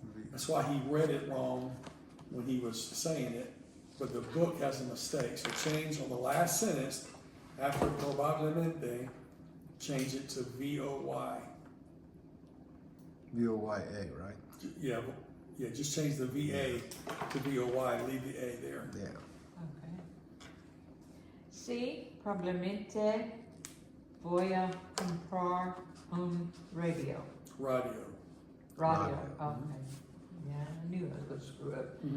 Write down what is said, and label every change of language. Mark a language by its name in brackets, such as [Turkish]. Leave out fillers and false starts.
[English] That's why he read it wrong when he was saying it, but the book has a mistake. So change on the last sentence after probablemente, change it to VOY. VOYA, right? Yeah, just change the VA to VOY, leave the A there. Yeah. Okay. [Spanish] Sí, probablemente voy a comprar un radio. [English] Radio. Radio, Radio. okay. Yeah, I knew I was gonna screw up.